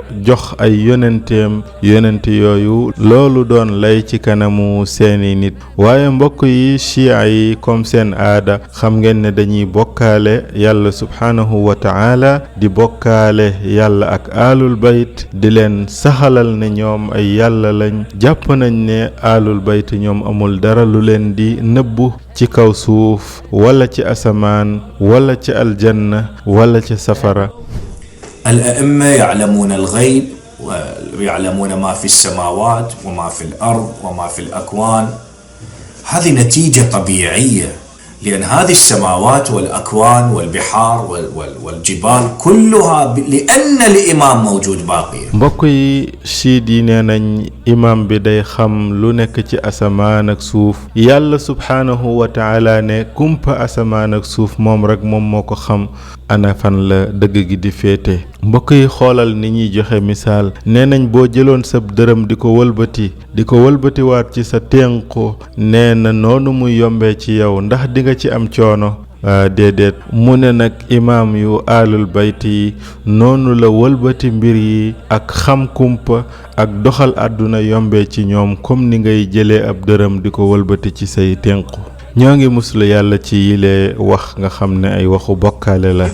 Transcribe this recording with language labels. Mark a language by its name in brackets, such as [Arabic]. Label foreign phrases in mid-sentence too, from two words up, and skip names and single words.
[Wolof] jox ay yonent yooyu loolu doon lay ci kanamu seeni nit waaye mbokk yi chia yi comme seen aada xam ngeen ne dañuy bokkaale yàlla [Arabic] سبحانه وتعالى [Wolof] di bokkaale yàlla ak [Arabic] آل البيت [Wolof] di leen saxalal ne ñoom ay yàlla lañ jàpp nañ ne [Arabic] آل البيت [Wolof] ñoom amul dara lu leen di nëbbu ci kaw suuf wala ci asamaan wala ci aljanna wala ci safara. [Arabic] الأئمة يعلمون الغيب ويعلمون ما في السماوات وما في الأرض وما في الأكوان. هذه نتيجة طبيعية لأن هذه السماوات والأكوان والبحار والجبال كلها لأن الإمام موجود باقية. [Wolof] mbokk yi siid yi nee nañ imam bi day xam lu nekk ci asamaan ak suuf yàlla [Arabic] سبحانه وتعالى [Wolof] ne kumpa asamaan ak suuf moom rek moom moo ko xam ana fan la dëgg gi di féete. mbokk yi xoolal ni ñuy joxe misaal nee nañ boo jëloon sab dërëm di ko wëlbatiwaat ci sa ténqu nee na noonu muy yombee ci yow ndax di nga ci am coono déedéet mu ne nag imaam yu [Arabic] آل البيت [Wolof] yi noonu la wëlbati mbir yi ak xam kumpa ak doxal àdduna yombee ci ñoom comme ni ngay jëlee ab dërëm di ko wëlbati ci say ténqu ñoo ngi muslu yàlla ci yile wax nga xam ne ay waxu bokkaale la.